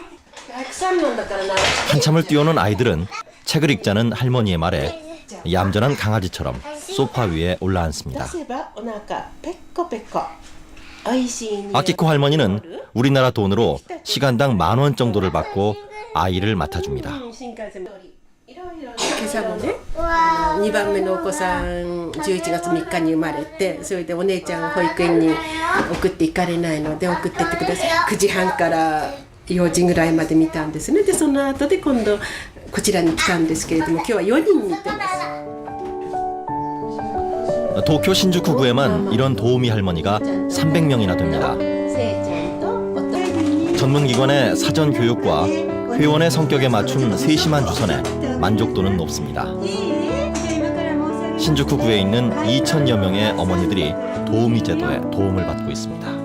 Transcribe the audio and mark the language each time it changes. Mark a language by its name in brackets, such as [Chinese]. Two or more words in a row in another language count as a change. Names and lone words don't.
[Korean] 한참을 뛰어오는 아이들은 책을 읽자는 할머니의 말에 얌전한 강아지처럼 소파 위에 올라앉습니다. 아키코 할머니는 우리나라 돈으로 시간당 10,000원 정도를 받고 아이를 맡아줍니다. [Japanese] 今朝もね、2番目のお子さん11月3日に生まれて、それでお姉ちゃんを保育園に送って行かれないので送ってってください。9時半から4時ぐらいまで見たんですね。でその後で今度こちらに来たんですけれども、今日は4人見てます。 [Korean] 도쿄 신주쿠구에만 이런 도우미 할머니가 300명이나 됩니다. 전문기관의 사전 교육과 회원의 성격에 맞춘 세심한 주선에 만족도는 높습니다. 신주쿠구에 있는 2,000여 명의 어머니들이 도우미 제도에 도움을 받고 있습니다.